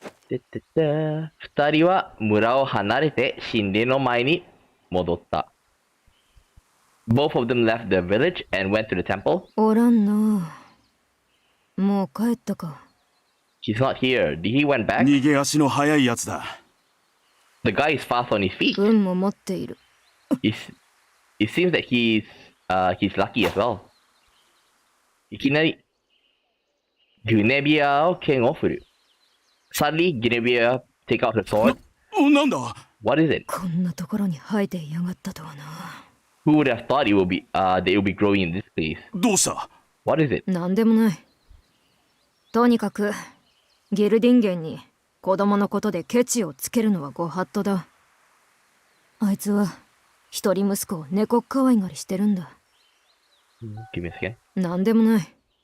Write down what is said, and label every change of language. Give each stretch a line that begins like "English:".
Japanese: 二人は村を離れて神殿の前に戻った。
English: Both of them left the village and went to the temple.
Japanese: おらんな。もう帰ったか。
English: He's not here. He went back.
Japanese: 逃げ足の速いやつだ。
English: The guy is fast on his feet.
Japanese: 運も持っている。
English: It seems that he's lucky as well.
Japanese: いきなり
English: Guinevere King Waffle. Suddenly, Guinevere take out her sword.
Japanese: なんだ
English: What is it?
Japanese: こんなところに生えていやがったとはな。
English: Who would have thought they will be growing in this place?
Japanese: どうした
English: What is it?
Japanese: なんでもない。とにかくギルディンゲンに子供のことでケチをつけるのはご法度だ。あいつは一人息子を猫可愛がりしてるんだ。
English: Give me a second.
Japanese: なんでもない。